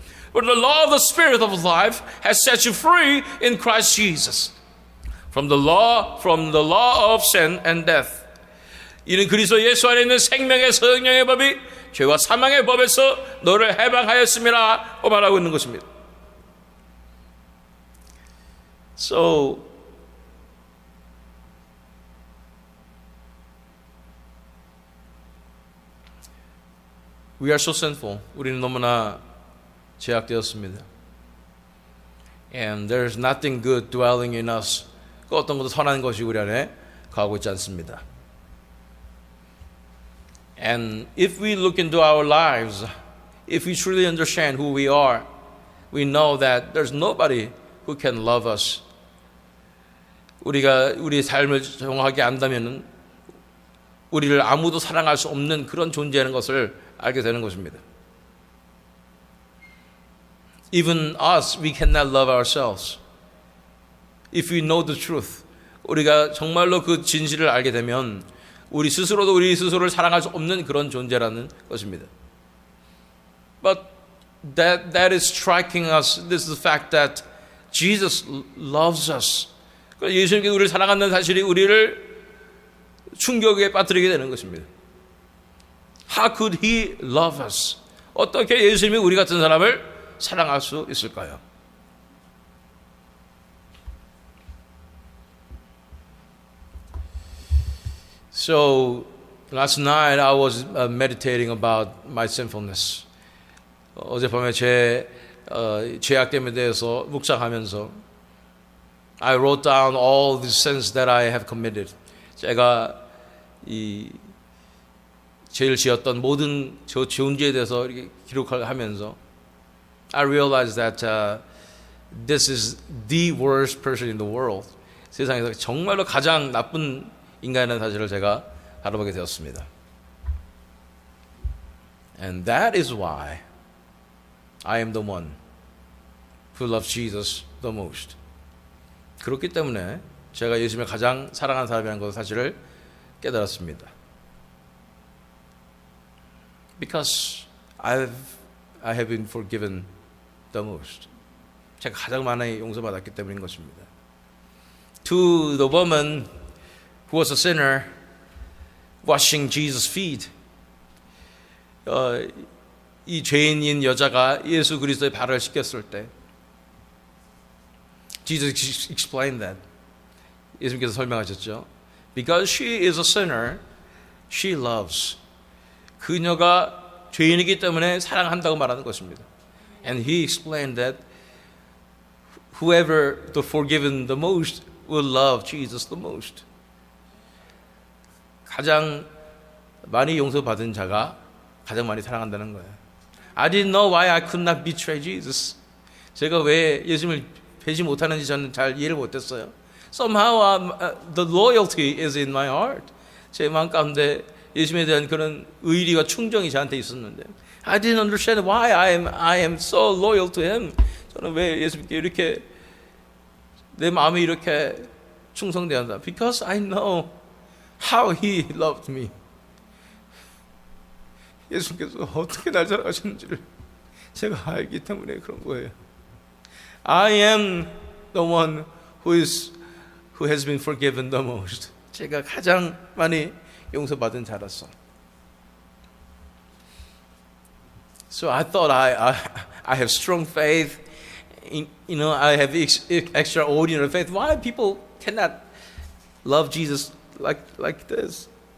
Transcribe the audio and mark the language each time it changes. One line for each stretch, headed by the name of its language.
English: For the law of the Spirit of life has set you free in Christ Jesus from the law of sin and death.
Korean: 이는 그리스도 예수 안에 있는 생명의 성령의 법이 죄와 사망의 법에서 너를 해방하였음이라 말하고 있는 것입니다.
English: So We are so sinful.
Korean: 우리는 너무나 제약되었습니다.
English: And there's nothing good dwelling in us.
Korean: 그 어떤 것도 선한 것이 우리 안에 거하고 있지 않습니다.
English: And if we look into our lives, if we truly understand who we are, we know that there's nobody who can love us.
Korean: 우리가 우리의 삶을 정확하게 안다면 우리를 아무도 사랑할 수 없는 그런 존재라는 것을 알게 되는 것입니다.
English: Even us, we cannot love ourselves. If we know the truth,
Korean: 우리가 정말로 그 진실을 알게 되면 우리 스스로도 우리 스스로를 사랑할 수 없는 그런 존재라는 것입니다.
English: But that is striking us. This is the fact that Jesus loves us.
Korean: 예수님께서 우리를 사랑한다는 사실이 우리를 충격에 빠뜨리게 되는 것입니다.
English: How could He love us?
Korean: 어떻게 예수님이 우리 같은 사람을 사랑할 수 있을까요?
English: So last night I was meditating about my sinfulness.
Korean: 어젯밤에 제 죄악됨에 대해서 묵상하면서
English: I wrote down all the sins that I have committed.
Korean: 제가 이 죄를 지었던 모든 저 죄에 대해서 이렇게 기록하면서
English: I realized that this is the worst person in the world.
Korean: 세상에서 정말로 가장 나쁜 인간이라는 사실을 제가 알아보게 되었습니다.
English: And that is why I am the one who loves Jesus the most.
Korean: 그렇기 때문에 제가 예수님을 가장 사랑하는 사람이라는 것 사실을 깨달았습니다.
English: Because I have been forgiven the most.
Korean: 제가 가장 많이 용서받았기 때문인 것입니다.
English: To the woman who was a sinner washing Jesus' feet.
Korean: 이 죄인인 여자가 예수 그리스도의 발을 씻겼을 때
English: Jesus explained that.
Korean: 예수님께서 설명하셨죠.
English: Because she is a sinner, she loves.
Korean: 그녀가 죄인이기 때문에 사랑한다고 말하는 것입니다.
English: And he explained that whoever the forgiven the most will love Jesus the most.
Korean: 가장 많이 용서받은 자가 가장 많이 사랑한다는 거예요.
English: I didn't know why I could not betray Jesus.
Korean: 제가 왜 예수님을 배지 못하는지 저는 잘 이해를 못했어요.
English: Somehow the loyalty is in my heart.
Korean: 제 마음 가운데 예수님에 대한 그런 의리와 충정이 저한테 있었는데
English: I didn't understand why I am so loyal to Him.
Korean: 저는 왜 예수님께 이렇게 내 마음이 이렇게 충성되었나?
English: Because I know how He loved me.
Korean: 예수님께서 어떻게 날 사랑하셨는지를 제가 알기 때문에 그런 거예요.
English: I am the one who has been forgiven the most.
Korean: 제가 가장 많이 용서받은 자로서.
English: So I thought I have strong faith. I have extraordinary faith. Why people cannot love Jesus like this?